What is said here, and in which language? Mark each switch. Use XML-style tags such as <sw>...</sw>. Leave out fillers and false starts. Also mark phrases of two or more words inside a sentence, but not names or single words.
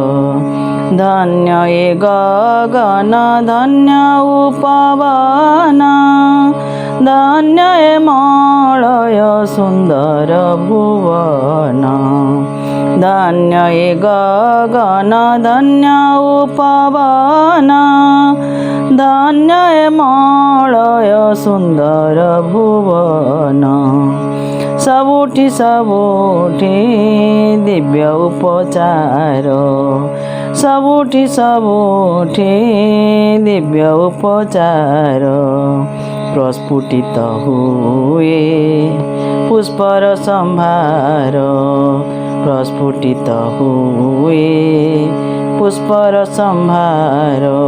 <bn>ধন্য এ গগন ধন্য উপবন, ধন্য এ মলয় সুন্দর ভুবন। ধন্য এ গগন ধন্য উপবন, ধন্য এ মলয় সুন্দর ভুবন।</bn> <or>ସବୁଠି ସବୁଠି ଦିବ୍ୟ ଉପଚାର, ସବୁଠି ସବୁଠି ଦିବ୍ୟ ଉପଚାର। ପ୍ରସ୍ଫୁଟିତ ହୁଏ ପୁଷ୍ପର ସମ୍ଭାର, ପ୍ରସ୍ଫୁଟିତ ହୁଏ ପୁଷ୍ପର ସମ୍ଭାର।</or>